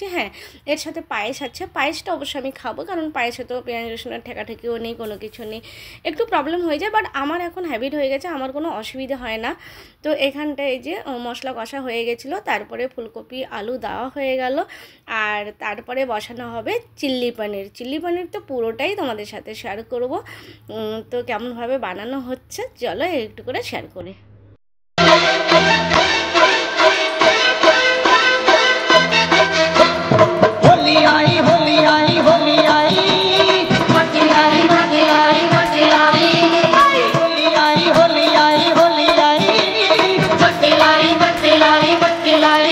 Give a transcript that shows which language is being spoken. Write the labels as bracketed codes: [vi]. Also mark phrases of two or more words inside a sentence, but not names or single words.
[bn] হ্যাঁ, এর সাথে পায়েস আছে, পায়েসটা অবশ্যই আমি খাবো, কারণ পায়েসে তো পেঁয়াজ রসুনের ঠেকাঠেকিও নেই, কোনো কিছু নেই, একটু প্রবলেম হয়ে যায়, বাট আমার এখন হ্যাবিট হয়ে গেছে, আমার কোনো অসুবিধা হয় না। তো এখানটায় এই যে মশলা কষা হয়ে গেছিলো, তারপরে ফুলকপি আলু দেওয়া হয়ে গেল, আর তারপরে বসানো হবে চিল্লি পনির। চিল্লি পনির তো পুরোটাই তোমাদের সাথে শেয়ার করব, তো কেমনভাবে বানানো হচ্ছে চলো একটু করে শেয়ার করি। [hi] होली आई होली आई होली आई, होली आई होली आई होली आई, होली आई होली आई होली आई, होली आई होली आई होली आई।